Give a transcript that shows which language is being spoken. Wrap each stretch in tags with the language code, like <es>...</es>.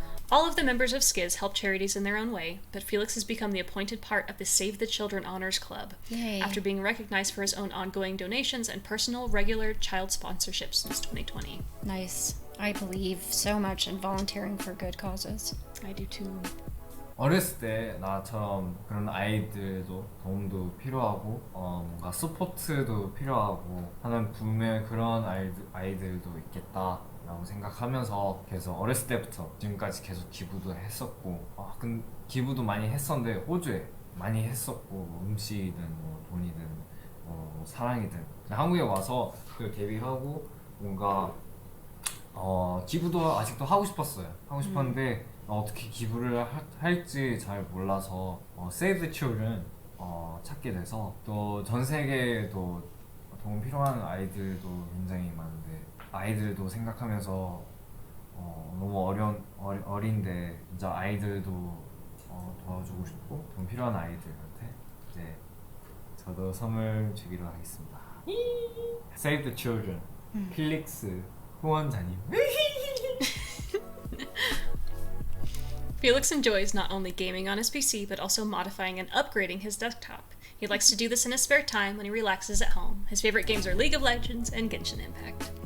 <en>All of the members of Skiz help charities in their own way, but Felix has become the appointed part of the Save the Children Honors Club, Yay. after being recognized for his own ongoing donations and personal, regular child sponsorships since 2020. Nice. I believe so much in volunteering for good causes. I do too.</en> <ko>어렸을 때 나처럼 그런 아이들도 도움도 필요하고 뭔가 서포트도 필요하고 하는 분명 그런 아이들도 있겠다라고 생각하면서 계속 어렸을 때부터 지금까지 계속 기부도 했었고 기부도 많이 했었는데 호주에 많이 했었고 뭐 음식이든 뭐 돈이든 뭐 사랑이든 한국에 와서 그 데뷔하고 뭔가 기부도 아직도 하고 싶었어요. 하고 싶었는데 어떻게 기부를 할지 잘 몰라서 Save the Children 찾게 돼서 또 전 세계에도 도움 필요한 아이들도 굉장히 많은데 아이들도 생각하면서 너무 어린데 진짜 아이들도 도와주고 싶고 도움 필요한 아이들한테 이제 저도 선물 주기로 하겠습니다. Save the Children 필릭스 후원자님.</ko> <en>Felix enjoys not only gaming on his PC, but also modifying and upgrading his desktop. He likes to do this in his spare time when he relaxes at home. His favorite games are League of Legends and Genshin Impact.</en>